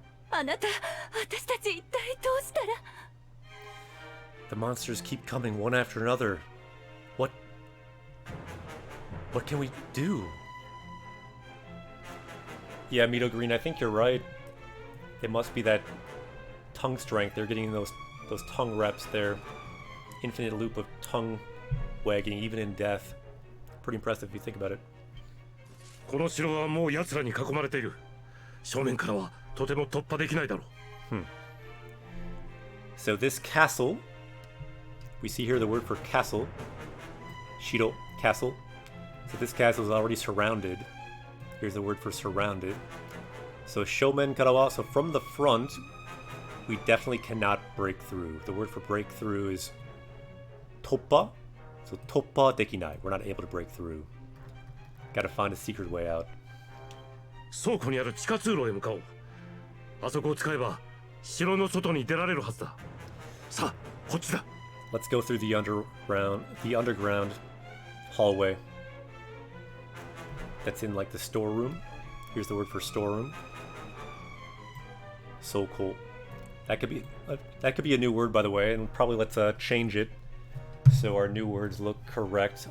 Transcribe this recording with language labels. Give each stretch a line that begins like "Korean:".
Japanese: あなた、私たち一体どうしたら。
English: The monsters keep coming one after another. What can we do? Yeah, Mito Green, I think you're right. It must be that tongue strength. They're getting those tongue reps there. Infinite loop of tongue wagging, even in death. Pretty impressive if you think about it.
Japanese: この城はもう奴らに囲まれている。正面からはとても突破できないだろう。
English: So this castle, we see here the word for castle, Shiro, castle. So this castle is already surrounded. Here's the word for surrounded. So
Japanese: Shomen Karawa,
English: so from the front, we definitely cannot break through. The word for break through is toppa. So
Japanese: toppa dekinai.
English: We're not able to break through. Gotta find a secret way out.
Japanese: 倉庫にある地下通路へ向かおう。あそこを使えば城の外に出られるはずだ。さあ、こっちだ。
English: Let's go through the underground hallway. That's in like the storeroom. Here's the word for storeroom. So cool. That could be a new word, by the way, and probably let's change it so our new words look correct.